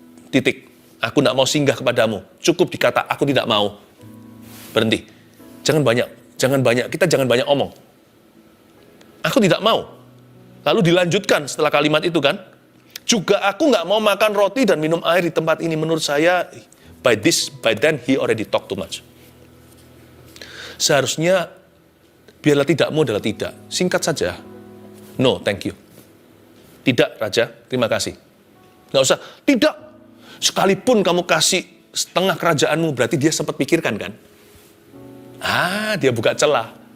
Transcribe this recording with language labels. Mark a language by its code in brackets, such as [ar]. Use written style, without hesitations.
[id] Titik. Aku tidak mau singgah kepadamu. Cukup dikata, aku tidak mau. Berhenti. Jangan banyak. Kita jangan banyak omong. Aku tidak mau. Lalu dilanjutkan setelah kalimat itu kan. Juga aku nggak mau makan roti dan minum air di tempat ini. Menurut saya, [en] by then he already talk too much. [id] Seharusnya, biarlah tidakmu adalah tidak. Singkat saja. [en] No, thank you. [id] Tidak, Raja. Terima kasih. Nggak usah. Tidak. Sekalipun kamu kasih setengah kerajaanmu, berarti dia sempat pikirkan kan? Dia buka celah.